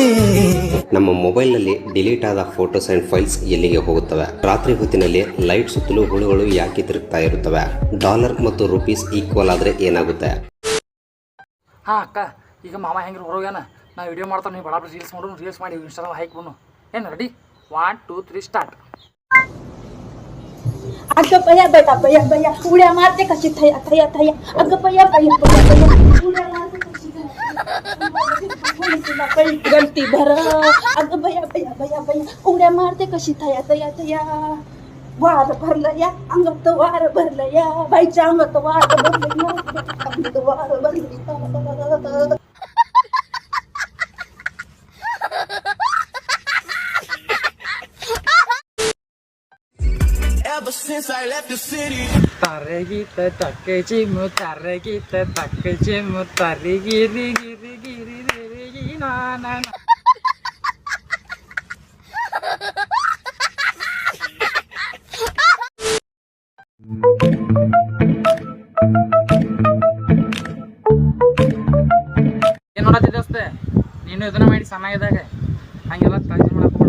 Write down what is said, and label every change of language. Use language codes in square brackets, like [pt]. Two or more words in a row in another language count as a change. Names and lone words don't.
[kn] ನಮ್ಮ ಮೊಬೈಲ್ನಲ್ಲಿ ಡಿಲೀಟ್ ಆದ [en] photos and files [kn] ಎಲ್ಲಿಗೆ ಹೋಗುತ್ತವೆ? ರಾತ್ರಿ ಹೊತ್ತಿನಲ್ಲಿ ಲೈಟ್ ಸುತ್ತಲೂ ಹುಳುಗಳು ಯಾಕೆ ತಿರುಗ್ತಾ ಇರುತ್ತವೆ? ಡಾಲರ್ ಮತ್ತು [en] rupees equal [kn] ಆದ್ರೆ ಏನಾಗುತ್ತೆ? ಅಕ್ಕ, ಈಗ ಮಾಮ ಹೆಂಗ್ರಿ ಹೊರೋಗ್ಯಾನ, ನಾ ವಿಡಿಯೋ ಮಾಡ್ತಾನೆ, ನೀವು ಬಡ ರೀಲ್ಸ್ ಮಾಡೋಣ, ರೀಲ್ಸ್ ಮಾಡಿ ಇನ್ಸ್ಟಾಗ್ರಾಮ್ ಹಾಕ್ಬಿಡು. ಏನು ರೆಡಿ? 1 2 3 स्टार्ट. [mr] अगं बया बेटा बया बया उड्या मारते कशी थया थया थया. अगं बया बया बया बया उड्या मारते कशी थया थया गलती भर. अगं बया बया बया बया उड्या मारते कशी थया थया थया. वार भरलं या अंगात वार भरलं या बाईच्या अंगात वार भरलं या अंगात वार भरलं. [en] Ever since I left the city. Tarigita takejimo tarigita takejimo tarigiri giri giri giri na na na. [kn] ಏನು ನೋಡತ್ತಿ ದೋಸ್ತೆ, ನೀನು ಇದನ್ನ ಮಾಡಿ ಸಣ್ಣಗಿದ್ದಾಗ ಹಂಗೆಲ್ಲ ತಂಜಿ ಮಾಡಕ್ಬಿಡ.